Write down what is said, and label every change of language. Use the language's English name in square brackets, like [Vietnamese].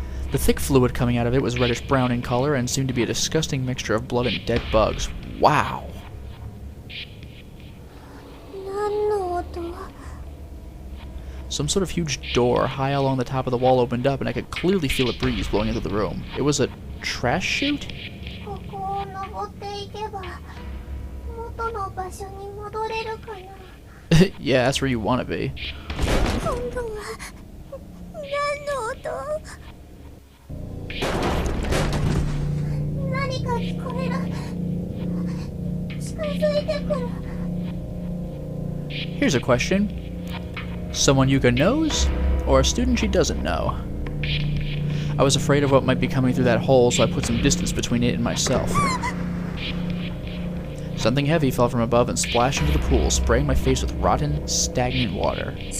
[English] The thick fluid coming out of it was reddish-brown in color and seemed to be a disgusting mixture of blood and dead bugs. Wow! [Japanese] 何の音 [English] Some sort of huge door high along the top of the wall opened up, and I could clearly feel a breeze blowing into the room. It was a trash chute? [Japanese] ここを登っていけば元の場所に戻れるかな [English] Yeah, that's where you want to be. [Japanese] 今度は何の音何か聞こえる近づいてくる [English] Here's a question. Someone Yuka knows, or a student she doesn't know? I was afraid of what might be coming through that hole, so I put some distance between it and myself. Something heavy fell from above and splashed into the pool, spraying my face with rotten, stagnant water.